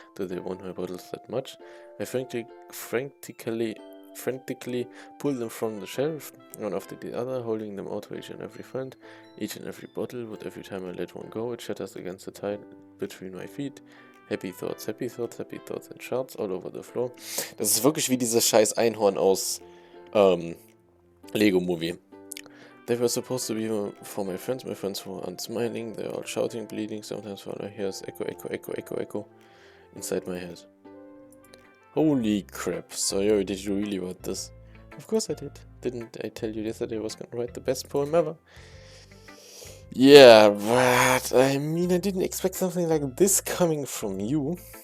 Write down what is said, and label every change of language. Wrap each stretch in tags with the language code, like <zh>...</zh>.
<en>Do they want my bottles that much? I frantically pull them from the shelf, one after the other, holding them out to each and every friend, each and every bottle, but every time I let one go, it shatters against the tile between my feet. Happy thoughts, happy thoughts, happy thoughts, and shards all over the floor.</en> <de>Das ist wirklich wie dieses scheiß Einhorn aus Lego Movie.</de> <en>They were supposed to be for my friends were unsmiling, they're all shouting, bleeding, sometimes all I hear is echo, echo, echo, echo, echo inside my head. Holy crap, Sayori, did you really write this? Of course I did. Didn't I tell you yesterday I was gonna write the best poem ever? Yeah, but I mean, I didn't expect something like this coming from you.</en>